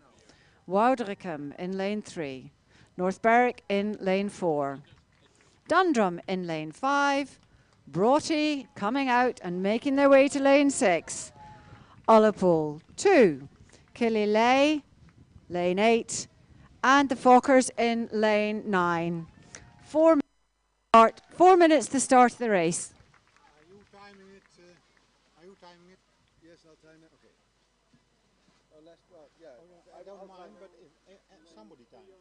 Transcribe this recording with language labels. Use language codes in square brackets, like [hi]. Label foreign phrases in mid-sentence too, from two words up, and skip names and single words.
[en] Woudrichem in lane 3. North Berwick in lane 4. Dundrum in lane 5. Broughty coming out and making their way to lane 6. Ullapool 2. Killilay, lane 8. And the Fockers in lane 9. 4 minutes to start the race. Are you timing it? Are you timing it? Yes, I'll time it. Okay. Well, yeah. I don't mind, but if somebody time it.